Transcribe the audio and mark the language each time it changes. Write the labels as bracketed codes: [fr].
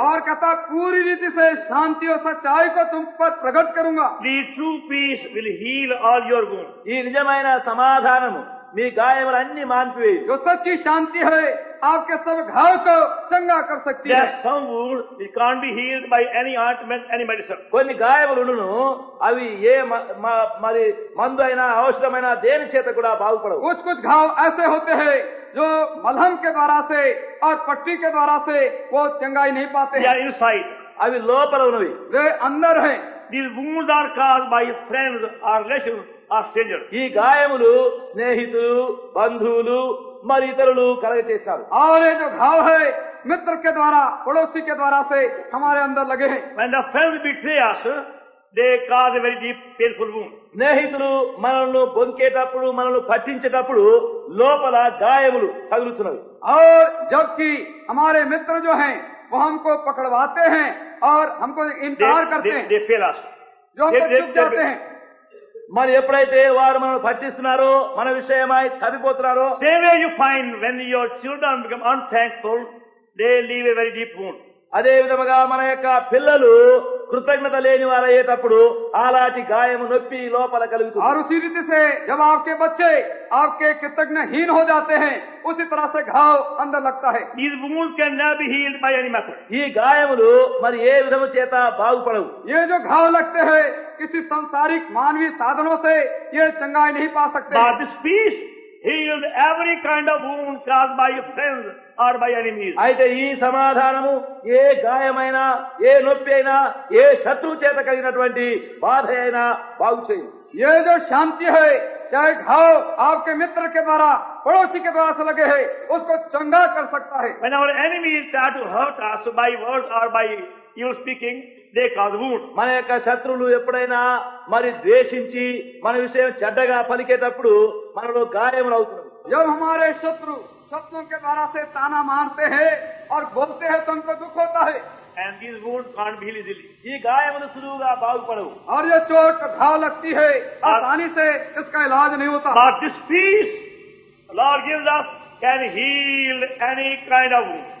[hi] और कहता पूरी रीति से शांति और सच्चाई को तुम पर प्रकट करूंगा। [en] The true peace will heal all your wounds. [te] ఈ నిజమైన సమాధానము మీ గాయములన్నీ మాన్పివేయి. [hi] जो सच्ची शांति है आपके सब घाव को चंगा कर सकती [en] There [hi] है. [en] are some wounds which can't be healed by any ointment, any medicine. [te] కొన్ని గాయములను అవి ఏ మరి మందు అయినా ఔషధమైనా దేని చేత కూడా బాగుపడవు. [hi] कुछ कुछ घाव ऐसे होते हैं जो मलहम के द्वारा से और पट्टी के द्वारा से वो चंगाई नहीं पाते [en] They [hi] हैं. [en] are inside. [te] అవి లోపల ఉన్నవి. [hi] वे अंदर हैं. [en] These wounds are caused by friends or relations or strangers. [te] ఈ గాయములు స్నేహితులు బంధువులు మరి ఇతరులు కలగ చేస్తారు. [hi] और ये जो घाव है मित्र के द्वारा पड़ोसी के द्वारा से हमारे अंदर लगे हैं. [en] When the friends betray us, they cause a very deep, painful wound. [te] స్నేహితులు మనల్ని బొంకేటప్పుడు మనల్ని పట్టించేటప్పుడు లోపల గాయములు తగులుతున్నవి. [hi] और जबकि हमारे मित्र जो हैं वो हमको पकड़वाते हैं और हमको इनकार करते हैं, [en] They fail us. [hi] जो हमको [en] they- [hi] चुप जाते हैं. [te] మరి ఎప్పుడైతే వారు మనల్ని పట్టిస్తున్నారో మన విషయమై తప్పిపోతున్నారో [en] Same way you find when your children become unthankful, they leave a very deep wound. [te] అదే విధముగా మన యొక్క పిల్లలు కృతజ్ఞత లేని వారయ్యేటప్పుడు అలాంటి గాయము నొప్పి లోపల కలుగుతుంది. [hi] और उसी रीति से जब आपके बच्चे आपके कृतज्ञहीन हो जाते हैं उसी तरह से घाव अंदर लगता है. [en] These wounds can never be healed by any method. [te] ఈ గాయములు మరి ఏ విధము చేత బాగుపడవు. [hi] ये जो घाव लगते हैं किसी संसारिक मानवीय साधनों से ये चंगाई नहीं पा सकते. [en] But this peace healed every kind of wound caused by friends or by enemies. [te] అయితే ఈ సమాధానము ఏ గాయమైనా ఏ నొప్పి అయినా ఏ శత్రువు చేత కలిగినటువంటి బాధ అయినా బాగు చేయదు. [hi] ये जो शांति है चाहे घाव आपके मित्र के द्वारा पड़ोसी के द्वारा से लगे हैं उसको चंगा कर सकता है. [en] When our enemies try to hurt us by words or by evil speaking, they cause wound. [te] మన యొక్క శత్రువులు ఎప్పుడైనా మరి ద్వేషించి మన విషయం చెడ్డగా పలికేటప్పుడు మనలో గాయములు అవుతున్నవి. [hi] जब हमारे शत्रु शत्रुओं के द्वारा से ताना मारते हैं और बोलते हैं तो हमको दुख होता है. [en] And these wounds can't be healed easily. [te] ఈ గాయములు సులువుగా బాగుపడవు. [hi] और ये चोट घाव लगती है आसानी से इसका इलाज नहीं होता. [en] But this peace the Lord gives us can heal any kind of wound.